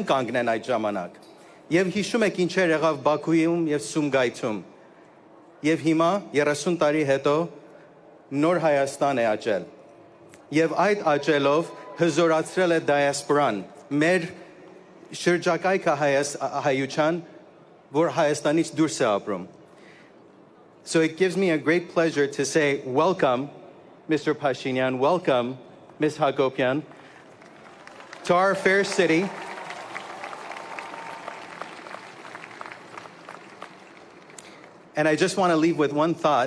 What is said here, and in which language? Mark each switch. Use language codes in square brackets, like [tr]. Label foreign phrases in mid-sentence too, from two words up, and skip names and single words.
[hy] կանգնեն այդ ժամանակ։ Եվ հիշում եք ինչեր եղավ Բաքուում եւ Սումգայիթում։ Եվ հիմա 30 տարի հետո նոր Հայաստան է աճել։ Եվ այդ աճելով հզորացրել է դիասպորան, մեր շրջակայքը հայության, որ Հայաստանից դուրս է ապրում։ [en] So it gives me a great pleasure to say welcome, Mr. Pashinyan, welcome, Ms. Hakopian, to our fair city. And I just want to leave with one thought.